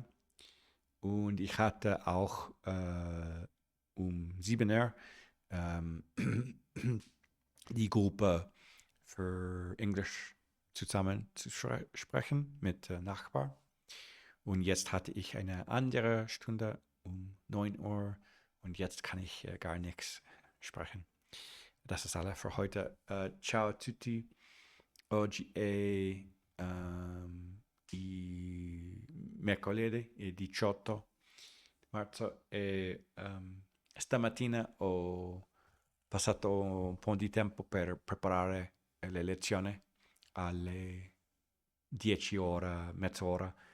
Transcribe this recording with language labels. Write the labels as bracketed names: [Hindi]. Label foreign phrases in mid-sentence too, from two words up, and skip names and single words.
[German] Und ich hatte auch um 7 Uhr die Gruppe für Englisch zusammen zu sprechen mit Nachbarn. Und jetzt hatte ich eine andere Stunde um 9 Uhr und jetzt kann ich gar nichts sprechen. Das ist alles für heute. [Italian] Ciao a tutti. Oggi è di mercoledì, il 18 marzo e stamattina ho passato un po' di tempo per preparare le lezioni alle 10 ore, mezz'ora.